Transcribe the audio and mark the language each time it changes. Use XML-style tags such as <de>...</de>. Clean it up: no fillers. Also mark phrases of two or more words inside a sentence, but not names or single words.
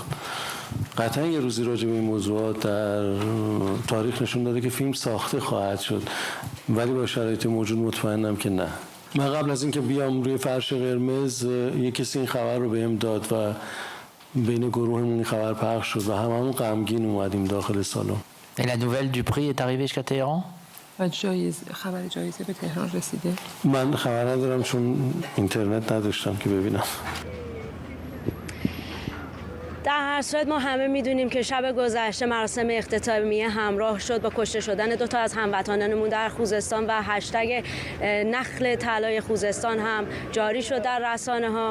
<fa>قطعا یه روزی راجع به این موضوعات در تاریخ نشون داده که فیلم ساخته خواهد شد، ولی با شرایط موجود مطمئنم که نه. من قبل از اینکه بیام روی فرش قرمز یه کسی این خبر رو بهم داد و بین گروهمون این خبر پخش شد و هممون غمگین اومدیم داخل سالن.</fa> <fr>Et la nouvelle du prix est arrivée jusqu'à Téhéran?</fr> <fa>خبر جایزه به تهران رسیده؟ من خبر ندارم چون اینترنت نداشتم که ببینم. در هر صورت ما همه میدونیم که شب گذشته مراسم اختتامیه همراه شد با کشته شدن 2 تا از هموطنانمون در خوزستان و هشتگ نخل طلای خوزستان هم جاری شد در رسانه‌ها.</fa>